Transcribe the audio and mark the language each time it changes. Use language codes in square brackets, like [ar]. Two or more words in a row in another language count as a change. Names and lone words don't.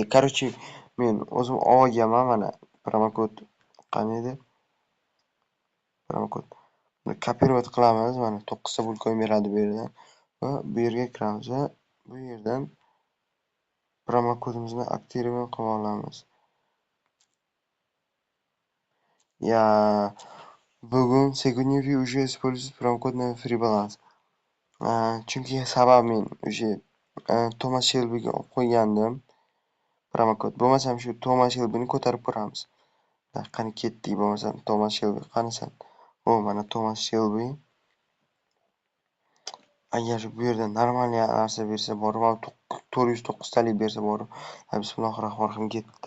[uz] Короче, men o'zim olganman mana promokod. Qani edi? Promokod. Kopировать qilamiz. Mana 9 ta bulkon beradi bu yerdan. Va bu yerga kiramiz va bu yerdan promokodimizni aktivировать qilib olamiz. [ru] Сегодня вы уже используете промокод на [en] free balance. [uz] Chunki sabab men o'sha Thomas Shelbyga olib qo'ygandim promokod. Bo'lmasam shu Thomas Shelbyni ko'tarib ko'ramiz. Qani ketdik, bo'lmasam Thomas Shelby qanisan? Mana Thomas Shelby. Agar bu yerda normalniy narsa bersa borib, 409 talik bersa borib, [ar] بسم الله الرحمن الرحيم [uz] ketdi.